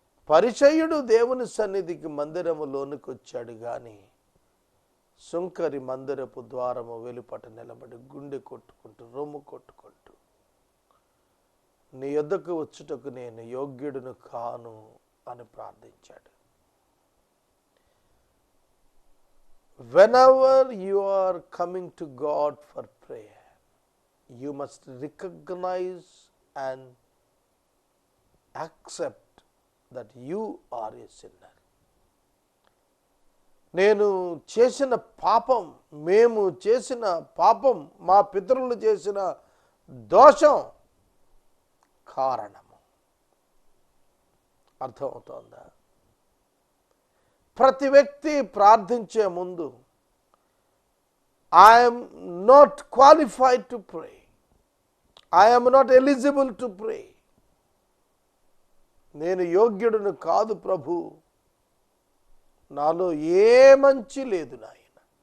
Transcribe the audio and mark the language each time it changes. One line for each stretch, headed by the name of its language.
Telugu: పరిచయుడు దేవుని సన్నిధికి మందిరములోనికి వచ్చాడు, కానీ సుంకరి మందిరపు ద్వారము వెలుపట నిలబడి గుండె కొట్టుకుంటూ, రొమ్ము కొట్టుకుంటూ, నీ యొద్దకు వచ్చుటకు నేను యోగ్యుడును కాను అని ప్రార్థించాడు.
English: Whenever you are coming to God for prayer, you must recognize and accept that you are a sinner.
Telugu: నేను చేసిన పాపం, మేము చేసిన పాపం, మా పితరులు చేసిన దోషం కారణము. అర్థమవుతోందా? ప్రతి వ్యక్తి ప్రార్థించే ముందు,
English: I'm not qualified to pray,
Telugu: I'm not eligible to pray, నేను యోగ్యుడును కాదు ప్రభు, నాలో ఏ మంచి లేదు నాయన.